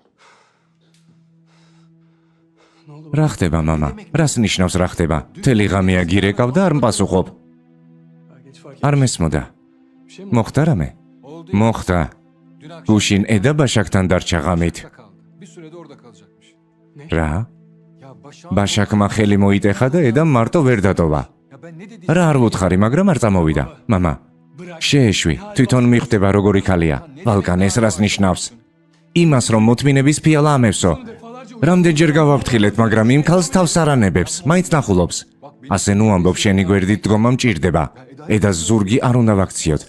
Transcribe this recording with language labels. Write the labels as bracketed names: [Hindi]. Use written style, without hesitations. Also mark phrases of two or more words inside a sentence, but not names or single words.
[Georgian] რა ხდება მამა? რას ნიშნავს რა ხდება? მთელი ღამეა გირეკავ და არ მპასუხობ. არ მესმოდა. მოხდა რამე? მოხდა. გუშინ ედა ბაშაკთან დარჩა ღამით. [Turkish] Bir sürede orada kalacakmış. [Georgian] რა? [Turkish] Ya Başak. [Georgian] ბაშაკმა ხელი მოიტეხა და ედამ მარტო ვერ დატოვა. [Turkish] Ya ben ne dedim? [Georgian] რა არ ვუთხარი, მაგრამ არ წამოვიდა. მამა, შეეშვი, თვითონ მიხვდება როგორი ქალია. ვალკან, ეს რას ნიშნავს? იმას რომ მოთმინების ფიალა ამევსო. რამდენჯერ გავაფრთხილეთ, მაგრამ იმ ქალს თავს არ ანებებს, მაინც ნახულობს. ასე ნუ ამბობ, შენი გვერდით დგომა მჭირდება. ედას ზურგი არ უნდა ვაქციოთ.